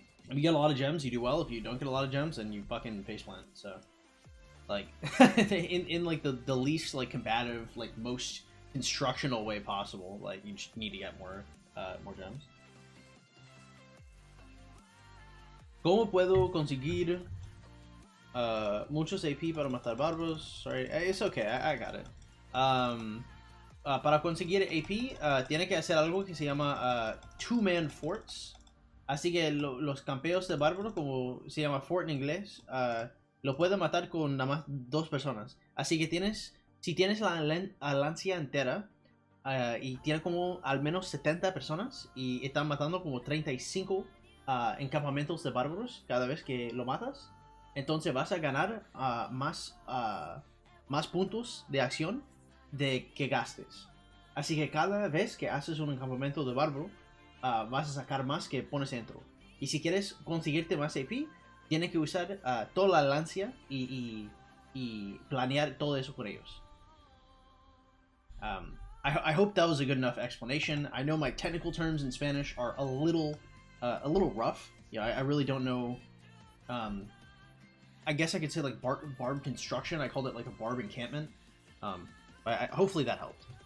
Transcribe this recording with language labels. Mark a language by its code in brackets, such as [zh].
[en] If you get a lot of gems, you do well. If you don't get a lot of gems, then you fucking faceplant. So, like, in like the least like combative, like most instructional way possible, like you just need to get more gems. [es] ¿Cómo puedo conseguir muchos AP para matar bárbaros? [en] Sorry, it's okay, I got it. [es] Para conseguir AP, tiene que hacer algo que se llama two-man forts. Así que los campeos de bárbaros, como se llama fort en inglés, lo pueden matar con nada más 2 personas. Así que si tienes la alancia entera y tiene como al menos 70 personas y están matando como 35 encampamentos de bárbaros cada vez que lo matas, entonces vas a ganar más puntos de acción de que gastes. Así que cada vez que haces un encampamento de bárbaro, vas a sacar más que pones dentro. Y si quieres conseguirte más AP, tienes que usar toda la lancia y planear todo eso con ellos. [en] I hope that was a good enough explanation. I know my technical terms in Spanish are a little rough. Yeah, I really don't know. I guess I could say like barb construction. I called it like a barb encampment. Hopefully that helped.